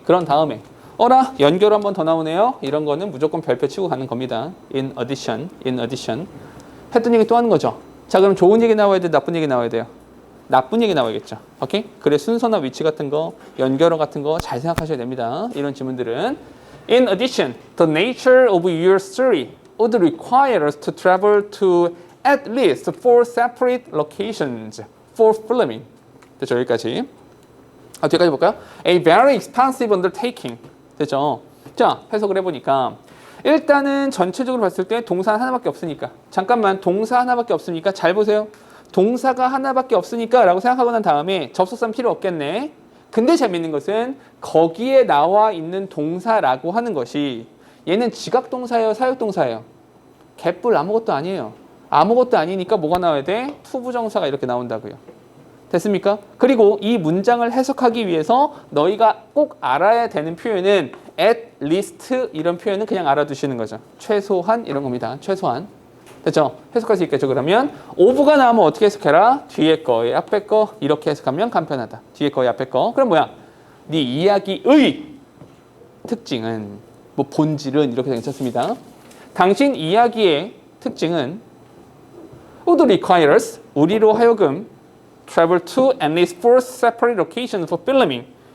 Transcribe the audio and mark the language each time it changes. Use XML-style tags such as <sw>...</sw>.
<ko>그런 다음에 어라 연결 한 번 더 나오네요. 이런 거는 무조건 별표 치고 가는 겁니다.</ko> <en>in addition</en> <ko>했던 얘기 또 하는 거죠. 자, 그럼 좋은 얘기 나와야 돼, 나쁜 얘기 나와야 돼요? 나쁜 얘기 나와야겠죠. 오케이? 그래 순서나 위치 같은 거, 연결어 같은 거 잘 생각하셔야 됩니다. 이런 질문들은</ko> <en>In addition, the nature of your story would require us to travel to at least 4 separate locations for filming.</en> <ko>됐죠? 여기까지. 뒤까지 볼까요?</ko> <en>A very expensive undertaking.</en> <ko>됐죠? 자, 해석을 해보니까 일단은 전체적으로 봤을 때 동사 하나밖에 없으니까 잠깐만 동사 하나밖에 없으니까 잘 보세요. 동사가 하나밖에 없으니까 라고 생각하고 난 다음에 접속사는 필요 없겠네. 근데 재밌는 것은 거기에 나와 있는 동사라고 하는 것이 얘는 지각동사예요, 사역동사예요? 개뿔 아무것도 아니에요. 아무것도 아니니까 뭐가 나와야 돼? 투부정사가 이렇게 나온다고요. 됐습니까? 그리고 이 문장을 해석하기 위해서 너희가 꼭 알아야 되는 표현은</ko> <en>at least</en> <ko>이런 표현은 그냥 알아두시는 거죠. 최소한 이런 겁니다. 최소한. 됐죠? 해석할 수 있겠죠? 그러면 of가 나오면 어떻게 해석해라? 뒤에 거, 앞에 거 이렇게 해석하면 간편하다. 뒤에 거, 앞에 거. 그럼 뭐야? 네 이야기의 특징은 뭐 본질은 이렇게 괜찮습니다. 당신 이야기의 특징은</ko> <en>would require us</en> <ko>우리로 하여금</ko> <en>travel to at least 4 separate locations for filming.</en>